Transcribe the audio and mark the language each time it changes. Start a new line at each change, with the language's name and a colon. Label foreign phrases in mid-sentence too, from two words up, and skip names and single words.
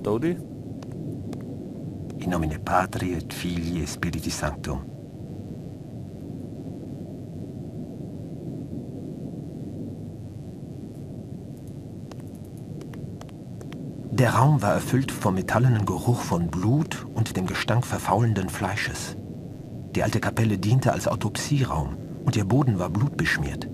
Latin: Daudi? In nomine Patri et Filii et Spiritus Sanctum.
German: Der Raum war erfüllt vom metallenen Geruch von Blut und dem Gestank verfaulenden Fleisches. Die alte Kapelle diente als Autopsieraum und ihr Boden war blutbeschmiert.